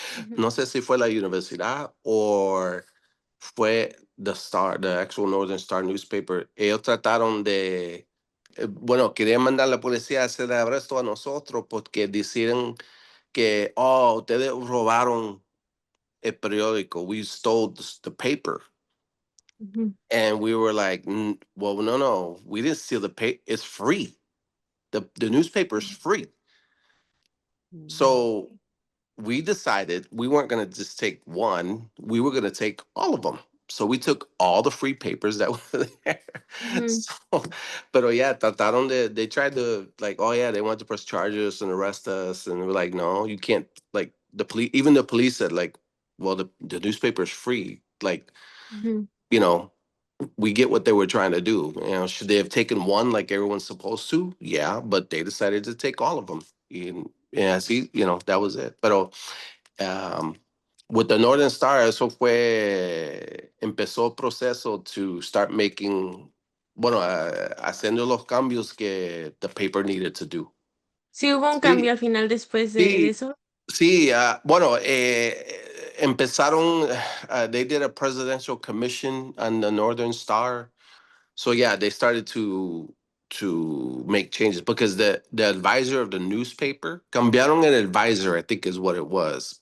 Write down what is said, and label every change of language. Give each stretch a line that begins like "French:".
Spanish: No sé si fue la universidad or fue the Star,
English: the actual Northern Star newspaper.
Spanish: Ellos trataron de, bueno, querían mandar a la policía a hacer arresto a nosotros porque decían que, oh, ustedes robaron el periódico.
English: We stole the paper. And we were like, well, no, we didn't steal the paper. It's free. The newspaper's free. So we decided we weren't going to just take one. We were going to take all of them. So we took all the free papers that were there.
Spanish: So, pero yeah, trataron
English: they tried to like, oh yeah, they wanted to press charges and arrest us. And we're like, no, you can't. Like even the police said like, well, the newspaper's free. Like, you know, we get what they were trying to do. You know, should they have taken one like everyone's supposed to? Yeah, but they decided to take all of them. And yeah, see, you know, that was it.
Spanish: Pero
English: with the Northern Star,
Spanish: eso empezó el proceso
English: to start making
Spanish: bueno, haciendo los cambios que
English: the paper needed to do.
Spanish: Sí hubo un Sí, cambio al final después de sí, eso. sí, bueno, empezaron,
English: they did a presidential commission on the Northern Star. So yeah, they started to make changes because the advisor of the newspaper,
Spanish: cambiaron el advisor,
English: I think is what it was.